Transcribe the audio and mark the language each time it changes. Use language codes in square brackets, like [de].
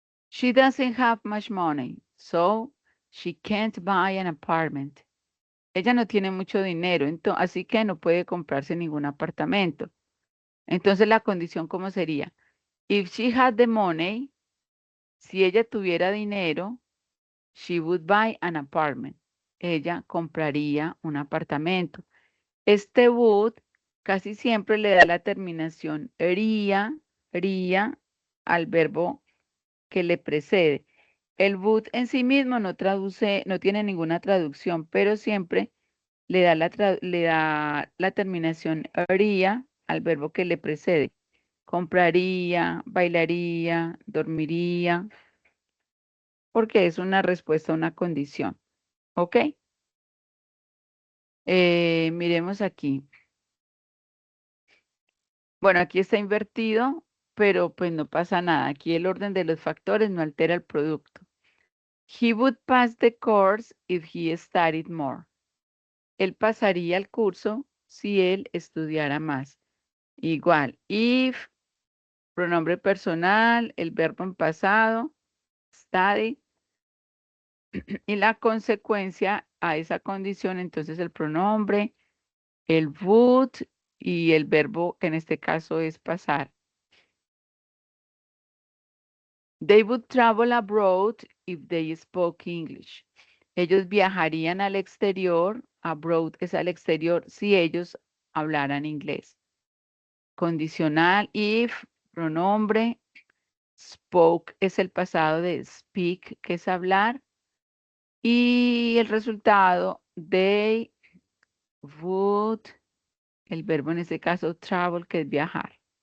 [en] She doesn't have much money, so she can't buy an apartment. [es] Ella no tiene mucho dinero, así que no puede comprarse ningún apartamento. Entonces la condición, ¿cómo sería? [en] If she had the money, [es] si ella tuviera dinero, [en] she would buy an apartment. [es] Ella compraría un apartamento. Este would casi siempre le da la terminación ría al verbo que le precede. El would en sí mismo no traduce, no tiene ninguna traducción, pero siempre le da la terminación ría al verbo que le precede. Compraría, bailaría, dormiría, porque es una respuesta a una condición. ¿Ok? Miremos aquí. Bueno, aquí está invertido, pero pues no pasa nada. Aquí el orden de los factores no altera el producto. [en] He would pass the course if he studied more. [es] Él pasaría el curso si él estudiara más. Igual, if, pronombre personal, el verbo en pasado, study, y la consecuencia a esa condición, entonces el pronombre, el would y el verbo que en este caso es pasar. [en] They would travel abroad if they spoke English. [es] Ellos viajarían al exterior, abroad es al exterior, si ellos hablaran inglés. Condicional, if, pronombre, spoke es el pasado de speak, que es hablar, y el resultado, they would, el verbo en este caso, travel, que es viajar.